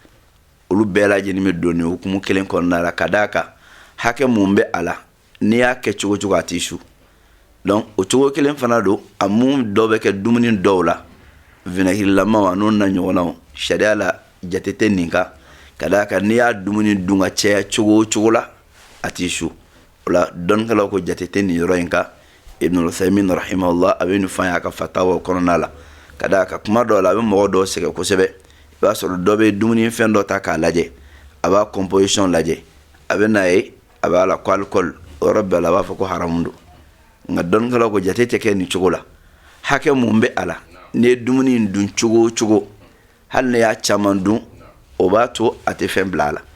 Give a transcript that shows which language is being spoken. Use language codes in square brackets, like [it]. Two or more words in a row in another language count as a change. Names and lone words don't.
[bm] olu bɛɛ lajɛlen bɛ don nin hukumu kelen kɔnɔna la ka d'a kan hakɛ mun bɛ a la n'i y'a kɛ cogo cogo a tɛ su donc o cogo kelen fana don a mun dɔw bɛ kɛ dumuni dɔw la vinaigrelamaw a n'o na ɲɔgɔnnaw sariya la jate tɛ nin kan ka d'a kan n'i y'a dumuni dun ka caya cogo o cogo la a tɛ su o la dɔnnikɛlaw ko jate tɛ nin yɔrɔ in kan ibn al-Uthaymin rahimahullah a bɛ nin fɔ an ye a ka fatawa kɔnɔna la ka d'a kan kuma dɔw la a bɛ mɔgɔ dɔw sɛgɛn kosɛbɛ i b'a sɔrɔ dɔ bɛ dumuni fɛn dɔ ta k'a lajɛ a b'a composition lajɛ a bɛ n'a ye a b'a la ko alcool o yɔrɔ bɛɛ la a b'a fɔ ko haramu don nka dɔnnikɛlaw ko jate tɛ kɛ nin cogo la hakɛ mun bɛ a la n'i ye dumuni in dun cogo o cogo hali n'i y'a caman dun o b'a to a tɛ fɛn bila a la